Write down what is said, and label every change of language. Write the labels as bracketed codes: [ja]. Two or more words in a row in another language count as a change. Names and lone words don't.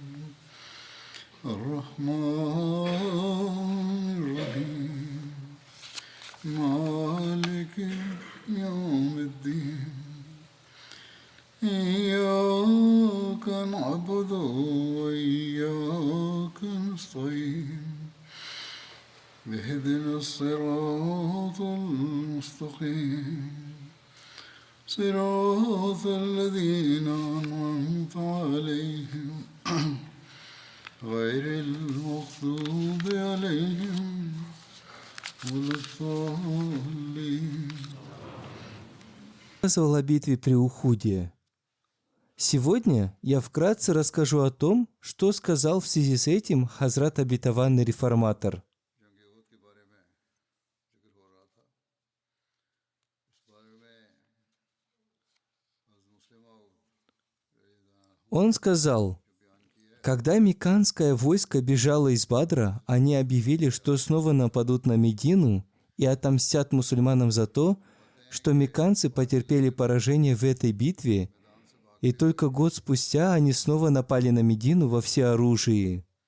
[ar] الرحمن الرحيم مالك يوم الدين إياك نعبد وإياك نستعين اهدنا الصراط المستقيم صراط الذين أنعمت عليهم غير المغضوب عليهم ولا الضالين. [ru] Рассказывал о битве при Ухуде. Сегодня я вкратце расскажу о том, что сказал в связи с этим Хазрат Обетованный Реформатор. Он сказал: когда мекканское войско бежало из Бадра, они объявили, что снова нападут на Медину и отомстят мусульманам за то, что мекканцы потерпели поражение в этой битве, и только год спустя они снова напали на Медину во всеоружии.